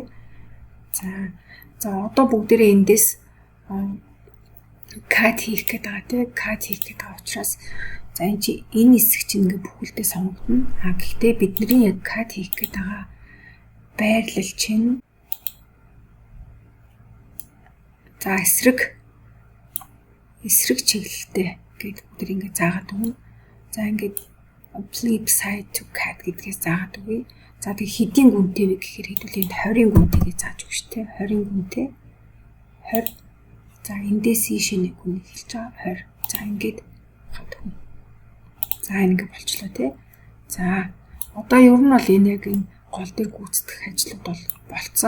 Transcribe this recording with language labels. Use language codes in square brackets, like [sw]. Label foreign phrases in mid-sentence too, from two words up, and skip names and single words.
[mn] За одоо бүгдээрээ эндээс cut хийх гэдэг байгаа тийм cut хийх гэдэг учраас за энэ чи энэ хэсэг чинь ингээ бүхэлдээ сонгогдно. Гэхдээ бидний яг cut хийх гэдэг байгаа байрлал чинь за эсрэг чиглэлтэй гэдэг бүгд ингээ заагаад өгнө. За ингээд [en] flip side to cut [mn] гэдгээс заагаад өгье. За тэг хэдийн гүнтэй вэ гэхээр хэдүүлээ 20-ын гүнтэйгээ зааж өгч тээ 20-ын гүнтэй 20 за эндээс ийшээ гүн эхэлж байгаа 20 за ингээд хад хүн за ингээд болчлоо тээ за одоо ер нь бол энэ яг энэ гол дээр гүйцэтгэх ажлууд бол болцсон.